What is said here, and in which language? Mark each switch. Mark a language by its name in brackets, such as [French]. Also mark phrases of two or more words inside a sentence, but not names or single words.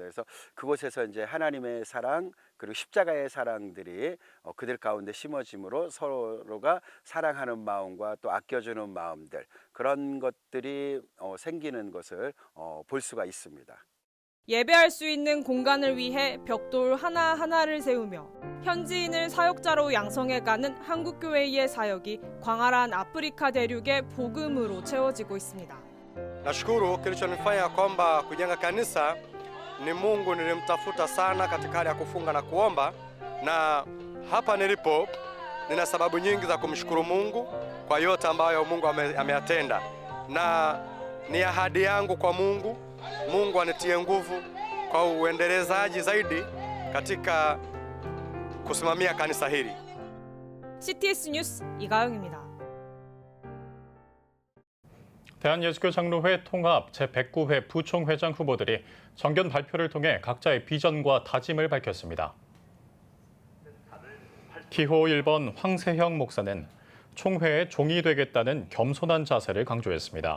[Korean] 그래서 그곳에서 이제 하나님의 사랑 그리고 십자가의 사랑들이 그들 가운데 심어짐으로 서로가 사랑하는 마음과 또 아껴주는 마음들 그런 것들이 생기는 것을 볼 수가 있습니다. 예배할 수 있는 공간을 위해 벽돌 하나하나를 세우며 현지인을 사역자로 양성해가는 한국교회의 사역이 광활한 아프리카 대륙의 복음으로 채워지고 있습니다. [Swahili] Nashukuru kilichonifanya kwamba kujenga kanisa ni Mungu nilimtafuta sana katika hali ya kufunga na kuomba, na hapa nilipo nina sababu nyingi za kumshukuru Mungu kwa yote ambayo Mungu ameyatenda, na ni ahadi yangu kwa Mungu anitie nguvu kwa uendelezaji zaidi katika kusimamia kanisa hili. [Korean] CTS 뉴스 이가영입니다. 대한예수교 장로회 통합 제109회 부총회장 후보들이 정견 발표를 통해 각자의 비전과 다짐을 밝혔습니다. 기호 1번 황세형 목사는 총회의 종이 되겠다는 겸손한 자세를 강조했습니다.